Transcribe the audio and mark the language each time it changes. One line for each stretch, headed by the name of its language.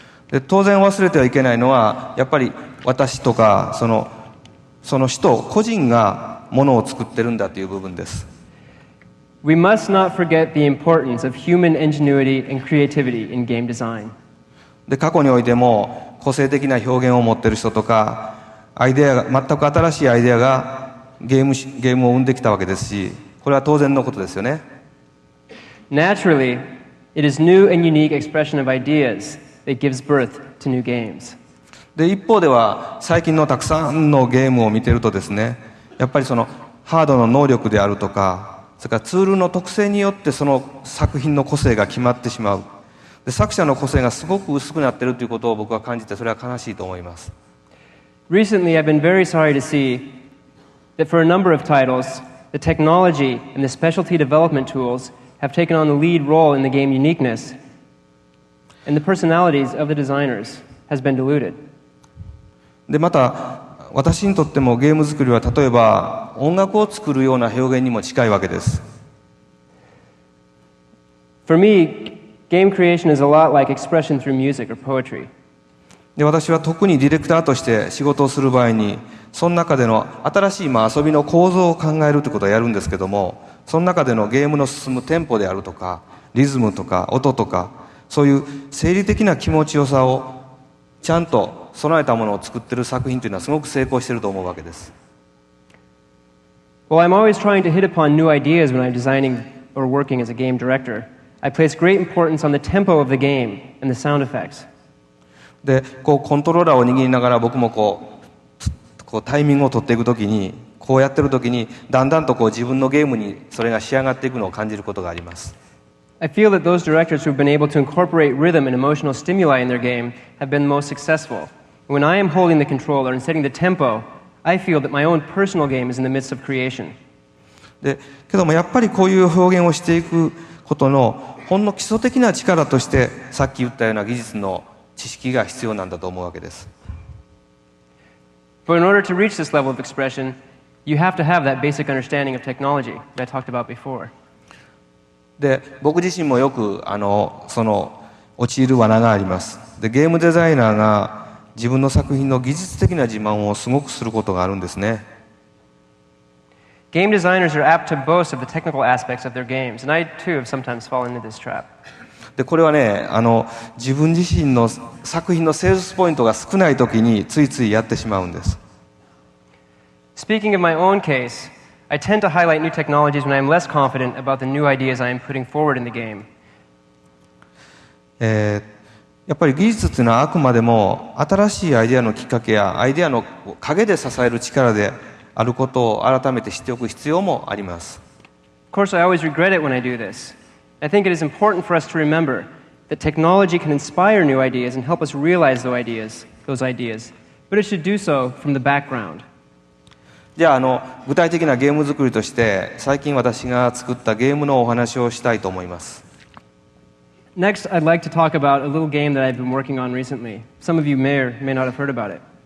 Japanese: で当然忘れてはいけないのは、やっぱり私とかその人個人がものを作ってるんだという部分です。
English: We must not forget the importance of human ingenuity and creativity in game design.
Japanese: で過去においても個性的な表現を持っている人とか、全く新しいアイデアがゲームを生んできたわけですし、これは当然のことですよね。
English: Naturally, it is new and unique expression of ideas that gives birth to new games.
Japanese: で一方では最近のたくさんのゲームを見てるとですね、やっぱりそのハードの能力であるとか、それからツールの特性によってその作品の個性が決まってしまう。で作者の個性がすごく薄くなっているということを僕は感じて、それは悲しいと思います。
English: Recently, I've been very sorry to see that for a number of titles, the technology and the specialty development tools have taken on the lead role in the game uniqueness, and the personalities of the designers has been diluted.
Japanese: でまた私にとってもゲーム作りは例えば音楽を作るような表現にも近いわけです。
English: For me, game creation is a lot like expression through music or poetry.
Japanese: で私は特にディレクターとして仕事をする場合に、その中での新しい遊びの構造を考えるということをやるんですけども、その中でのゲームの進むテンポであるとかリズムとか音とか、そういう生理的な気持ちよさをちゃんと備えたものを作っている作品というのはすごく成功していると思うわけです。
English: While I'm always trying to hit upon new ideas when I'm designing or working as a game director, I place great importance on the tempo of the game and the sound effects.
Japanese: でコントローラーを握りながら僕もこうタイミングを取っていくときに、こうやってるときにだんだんと自分のゲームにそれが仕上がっていくのを感じることがあります。
English: I feel that those directors who've been able to incorporate rhythm and emotional stimuli in their game have been most successful. When I am holding the controller and setting the tempo, I feel that my own personal game is in the midst of creation.
Japanese: でけどもやっぱりこういう表現をしていくことのほんの基礎的な力として、さっき言ったような技術の知識が必要なんだと思うわけです。
English: But in order to reach this level of expression, you have to have that basic understanding of technology that I talked about before.
Japanese: で僕自身もよく陥る罠があります。でゲームデザイナーが自分の作品の技術的な自慢をすごくすることがあるんですね。
English: Game designers are apt to boast of the technical aspects of their games, and I too have sometimes fallen into this trap.
Japanese: でこれはね、自分自身の作品のセールスポイントが少ないときについついやってしまうんです。
English: Speaking of my own case, I tend to highlight new technologies when I am less confident about the new ideas I am putting forward in the game.
Japanese: やっぱり技術っていうのはあくまでも新しいアイデアのきっかけやアイデアの陰で支える力であることを改めて知っておく必要もあります。
English: Of course, I always regret it when I do this. I think it is important for us to remember that technology can inspire new ideas and help us realize those ideas. but it should do so from the background.
Japanese: じゃあ、具体的なゲーム作りとして最近私が作ったゲームのお話をしたいと思います。
English: Next, I'd like to talk about a little game that I've been working on recently. Some of you may or may not have heard about it.